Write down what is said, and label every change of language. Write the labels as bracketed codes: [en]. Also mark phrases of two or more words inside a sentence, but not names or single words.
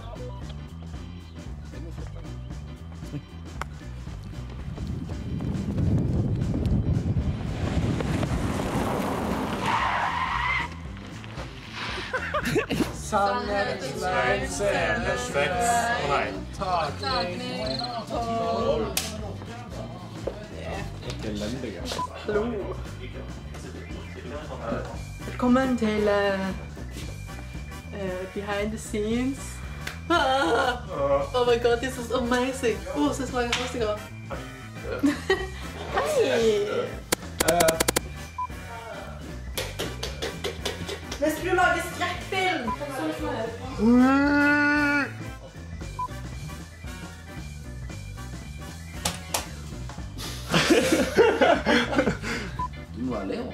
[no] Sannhet, løgn, scene, takning, Velkommen til [en] behind the scenes. Oh my god, this is amazing. [no] Så smaker første gang. Hei! Men skal du lage skrekkfilm? Du må være Leo.